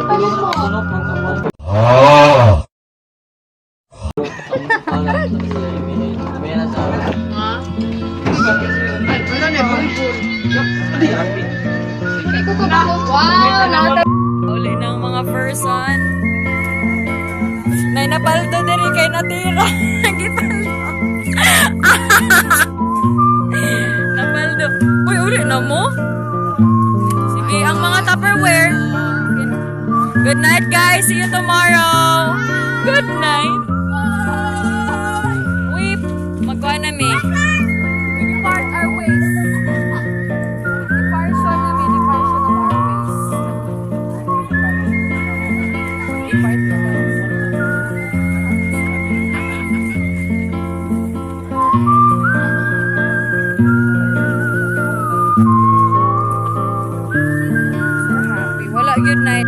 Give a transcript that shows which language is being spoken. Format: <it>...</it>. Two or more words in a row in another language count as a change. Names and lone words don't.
<ceb>Wow, uli ng mga person. Nay napaldo diri kay natira. Gipaldo. Napaldo. Uy, uli na mo? Sige, ang mga Tupperware.</ceb> <en>Good night, guys. See you tomorrow. Good night. Weep.</en> <ceb>Magkuha na mi.</ceb> <en>We part our ways.</en> <ceb>Departion na mi.</ceb> <en>Departion of our ways.</en> <ceb>Depart na ba? Happy. Wala,</ceb> <en>good night.</en>